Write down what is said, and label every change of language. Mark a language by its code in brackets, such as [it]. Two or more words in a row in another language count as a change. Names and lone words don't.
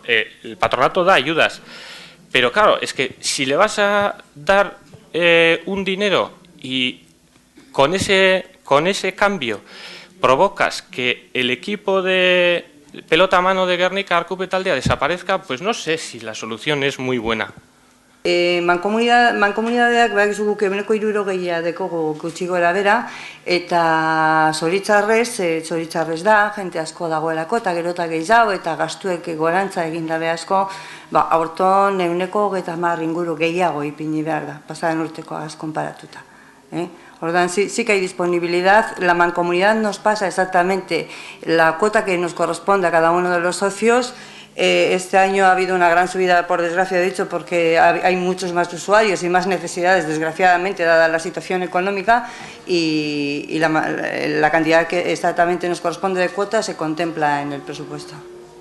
[es] El patronato da ayudas, pero claro, es que si le vas a dar un dinero y con ese cambio provocas que el equipo de pelota a mano de Gernika-Rubitalde desaparezca, pues no sé si la solución es muy buena. [eu] Mankomunidadeak badakizu guk eguneko 60 dekogu gutxi gora bera, eta zoritxarrez da, jente asko dagoelako, eta gero eta gehiago, eta gastuek gorantza egin dabe asko, aurton eguneko 30 inguru gehiago ipini behar da, pasaden urtekoagaz konparatuta. Ordan, [es] sí que hay disponibilidad, la mancomunidad nos pasa exactamente la cuota que nos corresponde a cada uno de los socios. Este año ha habido una gran subida, por desgracia he dicho, porque hay muchos más usuarios y más necesidades, desgraciadamente, dada la situación económica, y la cantidad que exactamente nos corresponde de cuota se contempla en el presupuesto.